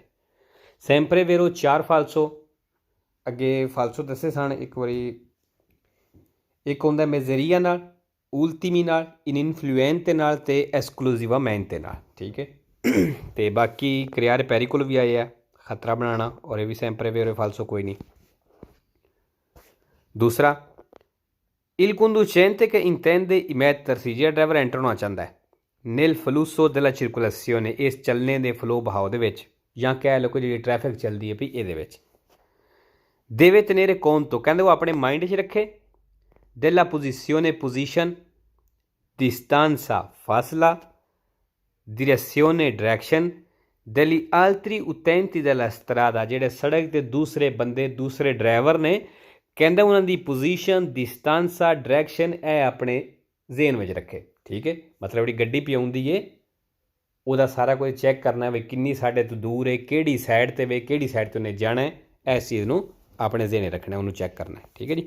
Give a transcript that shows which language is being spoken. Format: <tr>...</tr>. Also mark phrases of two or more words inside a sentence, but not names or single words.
<it>sempre vero</it> <pa>4 ਫਾਲਸੋ, ਅੱਗੇ ਫਾਲਸੋ ਦੱਸੇ ਸਨ ਇੱਕ ਵਾਰੀ, ਇੱਕ ਹੁੰਦਾ ਮੇਜ਼ਰੀਆ ਨਾਲ, ਉਲਤੀਮੀ ਨਾਲ, ਇਨਫਲੂਐਂਤੇ ਨਾਲ ਅਤੇ ਐਕਸਕਲੂਸਿਵਾਮੈਂਟੇ ਨਾਲ, ਠੀਕ ਹੈ। ਅਤੇ ਬਾਕੀ</pa> <it>creare pericolo</it> <pa>ਵੀ ਆਏ ਆ, ਖਤਰਾ ਬਣਾਉਣਾ, ਔਰ ਇਹ ਵੀ</pa> <it>sempre vero falso</it> <pa>ਕੋਈ ਨਹੀਂ। ਦੂਸਰਾ,</pa> <it>il conducente che intende immettersi,</it> <pa>ਜਿਹੜਾ ਡਰਾਈਵਰ ਐਂਟਰ ਹੋਣਾ ਚਾਹੁੰਦਾ ਹੈ</pa> <it>nel flusso della circolazione,</it> <pa>ਇਸ ਚੱਲਣੇ ਦੇ ਫਲੋ ਬਹਾਓ ਦੇ ਵਿੱਚ, ਜਾਂ ਕਹਿ ਲਓ ਕਿ ਜਿਹੜੀ ਟ੍ਰੈਫਿਕ ਚੱਲਦੀ ਹੈ ਵੀ ਇਹਦੇ ਵਿੱਚ,</pa> <it>deve tenere conto,</it> <pa>ਕਹਿੰਦੇ ਉਹ ਆਪਣੇ ਮਾਈਂਡ 'ਚ ਰੱਖੇ,</pa> <it>della posizione position, distanza fasla, direzione direction, degli altri utenti della strada,</it> <pa>ਜਿਹੜੇ ਸੜਕ 'ਤੇ ਦੂਸਰੇ ਬੰਦੇ ਦੂਸਰੇ ਡਰਾਈਵਰ ਨੇ, ਕਹਿੰਦਾ ਉਹਨਾਂ ਦੀ ਪੋਜੀਸ਼ਨ, ਡਿਸਟੈਂਸਾ, ਡਾਇਰੈਕਸ਼ਨ ਇਹ ਆਪਣੇ ਜ਼ੇਨ ਵਿੱਚ ਰੱਖੇ, ਠੀਕ ਹੈ। ਮਤਲਬ ਜਿਹੜੀ ਗੱਡੀ ਪਈ ਆਉਂਦੀ ਹੈ ਉਹਦਾ ਸਾਰਾ ਕੁਝ ਚੈੱਕ ਕਰਨਾ ਵੀ ਕਿੰਨੀ ਸਾਡੇ ਤੋਂ ਦੂਰ ਹੈ, ਕਿਹੜੀ ਸਾਈਡ 'ਤੇ ਵੇ, ਕਿਹੜੀ ਸਾਈਡ 'ਤੇ ਉਹਨੇ ਜਾਣਾ ਹੈ, ਇਸ ਚੀਜ਼ ਨੂੰ ਆਪਣੇ ਜ਼ੇਨ ਰੱਖਣਾ, ਉਹਨੂੰ ਚੈੱਕ ਕਰਨਾ, ਠੀਕ ਹੈ ਜੀ।</pa>